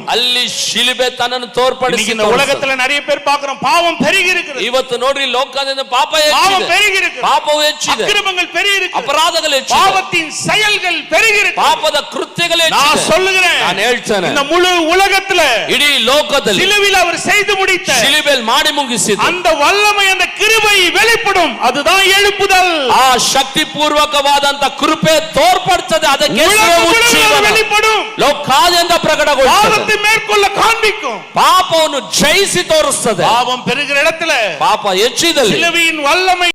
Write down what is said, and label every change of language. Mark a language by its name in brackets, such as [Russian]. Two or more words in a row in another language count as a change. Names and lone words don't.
[Kannada] ಅಲ್ಲಿ ಶಿಲುಬೆ ತನ್ನನ್ನು ತೋರ್ಪಡಿಸಿ. [Tamil] இந்த உலகத்துல நிறைய பேர் பார்க்கிறோம் பாவம் பெருகி இருக்குது. [Kannada] ಇವತ್ತು ನೋಡ್ರಿ ಲೋಕದಿಂದ ಪಾಪ [Tamil] பாவம் [Kannada] ಹೆಚ್ಚಿದೆ. [Tamil] பெருகி இருக்குது. [Kannada] ಪಾಪವು ಹೆಚ್ಚಿದೆ. [Tamil] அக்கிரமங்கள் பெருகி இருக்குது. [Kannada] ಅಪರಾಧಗಳು ಹೆಚ್ಚಿದೆ. [Tamil] பாவத்தின் செயல்கள் பெருகி இருக்குது. [Kannada] ಪಾಪದ ಕೃತ್ಯಗಳು ಹೆಚ್ಚಿದೆ. [Tamil] நான் சொல்லுகிறேன், [Kannada] ನಾನು ಹೇಳ್ತೇನೆ, [Tamil] இந்த முழு உலகத்துல [Kannada] ಇಡೀ ಲೋಕದಲ್ಲಿ [Tamil] சிலுவையில் அவர் செய்து முடித்த [Kannada] ಶಿಲುಬೆಯಲ್ಲಿ ಮಾಡಿ ಮುಗಿಸಿದ [Tamil] அந்த வல்லமை அந்த கிருபை வெளிப்படும். அதுதான் எழுப்புதல். [Kannada] ಆ ಶಕ್ತಿ ಪೂರ್ವಕವಾದಂತ ಕೃಪೆ ತೋರ್ಪಡ್ತದೆ. ಅದಕ್ಕೆ [Tamil] வெளிப்படும். [Kannada] ಲೋಕಾದ್ಯಂತ ಪ್ರಕಟಗೊಳ್ಳುತ್ತದೆ. [Tamil] பாவத்தை மேற்கொள்ள காண்பிக்கும். [Kannada] ಪಾಪವನ್ನು ಜಯಿಸಿ ತೋರಿಸ್ತದೆ. [Tamil] பாவம் பெருகிற இடத்துல [Kannada] ಪಾಪ ಹೆಚ್ಚಿದಲ್ಲಿ [Tamil] சிலுவையின் வல்லமை